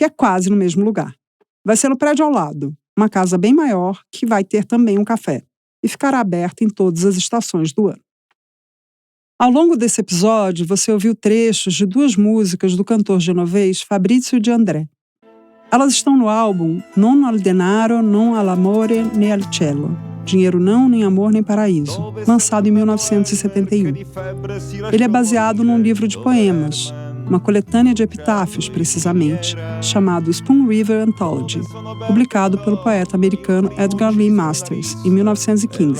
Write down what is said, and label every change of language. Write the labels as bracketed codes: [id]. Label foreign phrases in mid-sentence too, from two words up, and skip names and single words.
[pt] que é quase no mesmo lugar. Vai ser no prédio ao lado, uma casa bem maior que vai ter também um café e ficará aberta em todas as estações do ano. Ao longo desse episódio, você ouviu trechos de 2 músicas do cantor genovês Fabrizio De André. Elas estão no álbum Non al denaro, non all'amore, né al cielo. Dinheiro não, nem amor, nem paraíso, lançado em 1971. Ele é baseado num livro de poemas, uma coletânea de epitáfios, precisamente, chamado Spoon River Anthology, publicado pelo poeta americano Edgar Lee Masters, em 1915.